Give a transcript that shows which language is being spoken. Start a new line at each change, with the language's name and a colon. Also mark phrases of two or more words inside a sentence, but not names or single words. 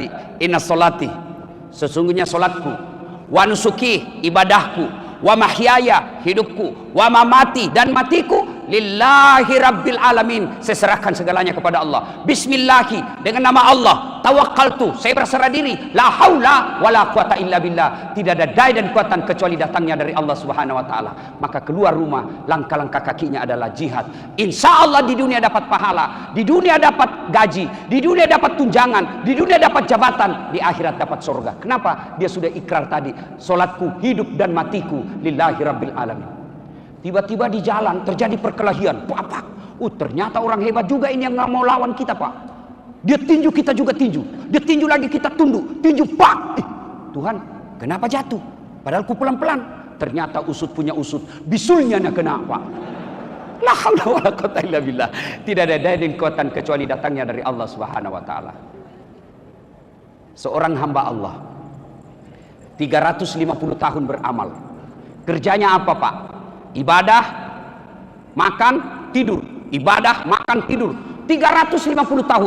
Arabic: إن صلاتي,
Indonesian: sesungguhnya solatku,
Arabic: ونسكي, ibadahku, ومحياي, hidupku, ومماتي,
Indonesian: dan matiku,
Arabic: لله رب العالمين.
Indonesian: Saya serahkan segalanya kepada Allah. Bismillahi, dengan nama Allah. Tawakkaltu, saya berserah diri.
Arabic: لا حول ولا قوة إلا بالله.
Indonesian: Tidak ada daya dan kekuatan kecuali datangnya dari Allah
Arabic: سبحانه وتعالى.
Indonesian: Maka keluar rumah, langkah-langkah kakinya adalah jihad.
Arabic: إن شاء الله
Indonesian: di dunia dapat pahala, di dunia dapat gaji, di dunia dapat tunjangan, di dunia dapat jabatan, di akhirat dapat surga. Kenapa? Dia sudah ikrar tadi, solatku, hidup dan matiku
Arabic: لله رب العالمين.
Indonesian: Tiba-tiba di jalan terjadi perkelahian. Pak, ternyata orang hebat juga ini yang nggak mau lawan kita Pak. Dia tinju, kita juga tinju. Dia tinju lagi, kita tunduk. Tinju, pak. Tuhan, kenapa jatuh? Padahal ku pelan-pelan. Ternyata usut punya usut. Bisulnya nak kena Pak.
Arabic: لا حول ولا قوة إلا بالله.
Indonesian: Tidak ada daya dan kekuatan kecuali datangnya dari Allah
Arabic: سبحانه وتعالى.
Indonesian: Seorang hamba Allah 350 tahun beramal. Kerjanya apa Pak? Ibadah, makan, tidur. Ibadah, makan, tidur. 350 tahun.